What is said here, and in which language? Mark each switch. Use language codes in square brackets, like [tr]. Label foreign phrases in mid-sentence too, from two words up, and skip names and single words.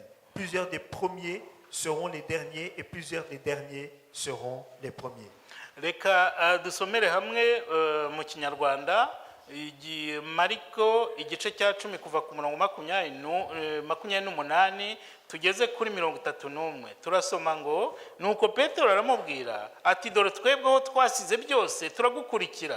[fr] Plusieurs des premiers seront les derniers, et plusieurs des derniers seront les premiers. [rw] reka dusomere hamwe mu kinyarwanda mariko igice cya 10 kuva ku murongo 28 tugeze kuri 31. Turasoma ngo nuko Petero aramubwira ati dore twebweho twasize byose turagukurikira.